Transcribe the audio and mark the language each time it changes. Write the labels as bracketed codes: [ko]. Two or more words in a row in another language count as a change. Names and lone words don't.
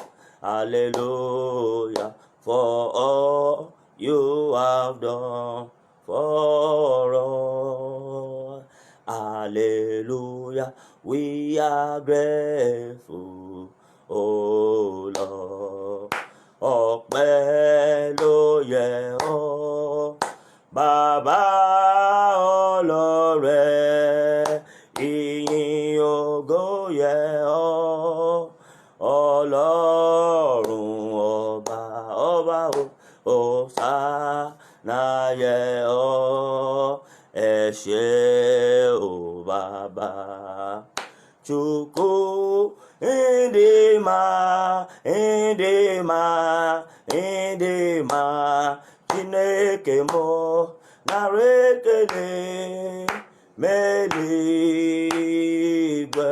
[en] Hallelujah for all you have done for us. Hallelujah. We are grateful, oh Lord. [yo] Ọpẹ́ ló yẹ ọ́, Bàbá ọlọ́rẹ, ìyìn ògo yẹ ọ́, Ọlọ́run ọba Hòsánà yẹ ọ́, ẹ ṣé o Bàbá. [ig] Chukwu ndịma Chineke mụ nara ekele m'eluigwe.